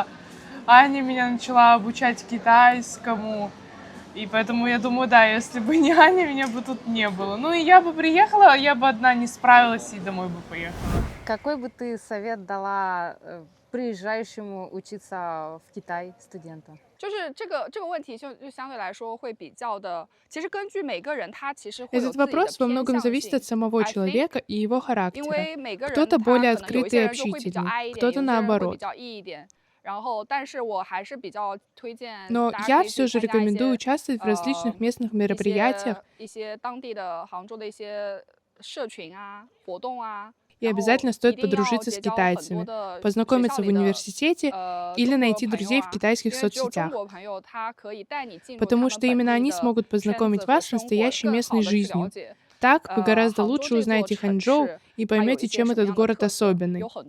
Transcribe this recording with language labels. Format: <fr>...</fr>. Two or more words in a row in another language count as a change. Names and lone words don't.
<ru>Аня меня начала обучать китайскому, и поэтому я думаю, да, если бы не Аня, меня бы тут не было. Ну, и я бы приехала, я бы одна не справилась и домой бы поехала. Какой бы ты совет дала приезжающему учиться в Китай студенту?</ru> <zh>就是这个问题就相对来说会比较的，其实根据每个人他其实会有</zh> <ru>Этот</ru> <zh>自己的</zh> <ru>вопрос во</ru> <zh>偏</zh> <ru>многом</ru> <zh>向</zh> <ru>зависит</ru> <zh>性</zh> <ru>от самого</ru> <en>I think</en> <ru>человека и его</ru> <zh>因</zh> <ru>характера.</ru> <zh>为每个人</zh> <ru>Кто-то</ru> <zh>他</zh> <ru>более</ru> <zh>可能有一</zh> <ru>открытый</ru> <zh>些</zh> <ru>и</ru> <zh>人就会比较</zh> <ru>общительный,</ru> <zh>爱一点，</zh> <ru>кто-то</ru> <zh>有些人会比</zh> <ru>наоборот.</ru> <zh>较 E 一点。然后，但是我还是比较推荐</zh> <ru>Но</ru> <zh>大家</zh> <ru>я</ru> <zh>可以</zh> <ru>все</ru> <zh>去</zh> <ru>же</ru> <zh>参加一</zh> <ru>рекомендую</ru> <zh>些</zh> <ru>участвовать в различных местных</ru> <zh>一</zh> <ru>мероприятиях</ru> <zh>些当地的杭州的一些社群啊、活动啊。</zh> <ru>и обязательно стоит подружиться с китайцами, познакомиться в университете или найти друзей в китайских соцсетях, потому что именно они смогут познакомить вас с настоящей местной жизнью. Так вы гораздо лучше узнаете Ханчжоу и поймете, чем этот город особенный.</ru>